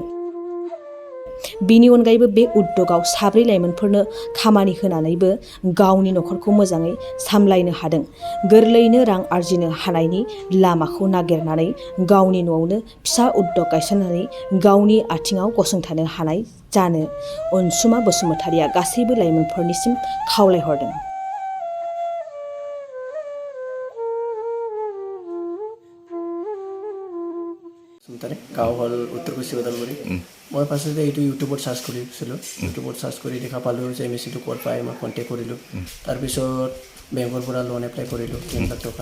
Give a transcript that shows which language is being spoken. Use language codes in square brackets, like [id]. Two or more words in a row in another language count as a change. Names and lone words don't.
[brx] बिनि अनगायैबो बे उद्यगआव साब्रै लाइमोनफोरनो खामानि होनानैबो गावनि न'खरखौ मोजाङै सामलायनो हादों। गोरलैयैनो रां आरजिनो हानायनि लामाखौ नागिरनानै गावनि न'आवनो फिसा उद्यग गायसननानै गावनि आथिङाव गसंथानो हानाय जानो अनसुमा बसुमतारीया गासैबो लाइमोनफोरनिसिम खावलायहरदों। [as] গাঁও হ'ল উত্তৰ কৌশী ওদালগুৰি। মই ফাৰ্ষ্টতে এইটো ইউটিউবত চাৰ্চ কৰিছিলোঁ। ইউটিউবত চাৰ্চ কৰি দেখা পালোঁ যে মেচিনটো ক'ত পায়। মই কণ্টেক্ট কৰিলোঁ। তাৰপিছত বেংকৰ পৰা [en] loan apply [as] কৰিলোঁ 3 লাখ টকা।